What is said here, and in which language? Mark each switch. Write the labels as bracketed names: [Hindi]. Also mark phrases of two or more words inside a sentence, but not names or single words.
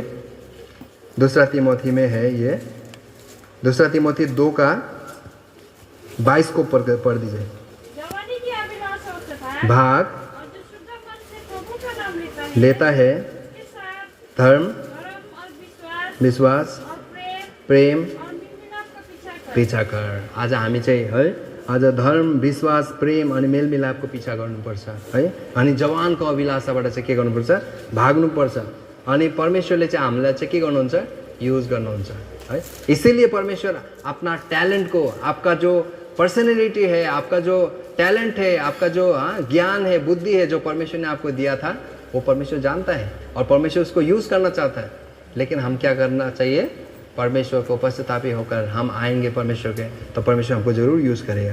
[Hindi] दूसरा तिमोथी में है ये, दूसरा तिमोथी 2:22 को पढ़ दीजिए। भाग लेता है धर्म, विश्वास, प्रेम पीछा कर। [Nepali] आज हामी चाहिँ है, आज धर्म, विश्वास, प्रेम अनि मेलमिलापको पिछा गर्नुपर्छ है। अनि जवानको अभिलाषाबाट चाहिँ के गर्नुपर्छ, भाग्नुपर्छ। अनि परमेश्वरले चाहिँ हामीलाई चाहिँ के गर्नुहुन्छ, युज गर्नुहुन्छ है। [Hindi] इसीलिए परमेश्वर अपना टैलेंट को, आपका जो पर्सनैलिटी है, आपका जो टैलेंट है, आपका जो ज्ञान है, बुद्धि है, जो परमेश्वर ने आपको दिया था, वो परमेश्वर जानता है और परमेश्वर उसको यूज़ करना चाहता है। लेकिन हम क्या करना चाहिए, परमेश्वर को पश्चातापी होकर हम आएंगे परमेश्वर के, तो परमेश्वर हमको जरूर यूज़ करेगा।